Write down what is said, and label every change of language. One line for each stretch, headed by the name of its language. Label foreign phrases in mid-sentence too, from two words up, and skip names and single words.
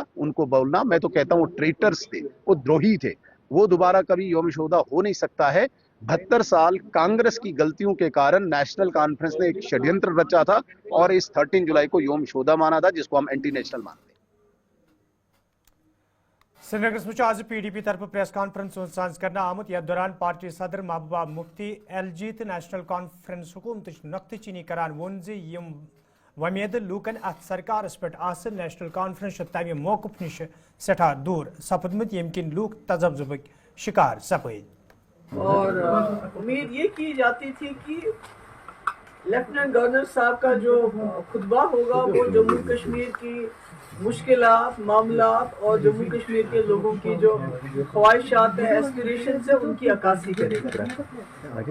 Hindi: उनको बोलना, मैं तो कहता हूँ ट्रेटर्स थे, वो द्रोही थे, वो दोबारा कभी योम शोहदा हो नहीं सकता है। 72 साल कांग्रेस की गलतियों के कारण नेशनल कॉन्फ्रेंस ने एक षड्यंत्र रचा था और इस 13 जुलाई को योम शोहदा माना था, जिसको हम
English: anti national
Hindi: मानते हैं।
Kashmiri: श्रीनगर में आज PDP तरफ
English: press conference
Kashmiri: साज करना आमुत। यथ दौरान पार्टी सदर महबूबा मुफ्ती LG तो नेशनल कॉन्फ्रेंस हुकूमत नुक्त चीनी करान वोन यम वमेद लूकन अत सरकारस पे नेशनल कॉन्फ्रेंस तमि मौकफ नश सठा दूर सपदमुत यम किन लूक तजब्जुबक शिकार सपद।
Hindi: और उम्मीद ये की जाती थी कि लेफ्टिनेंट गवर्नर साहब का जो खुतबा होगा वो जम्मू कश्मीर की मुश्किलात, मामलात और जम्मू कश्मीर के लोगों की जो ख्वाहिशात है, एस्पिरेशन है, उनकी अक्कासी करेगा।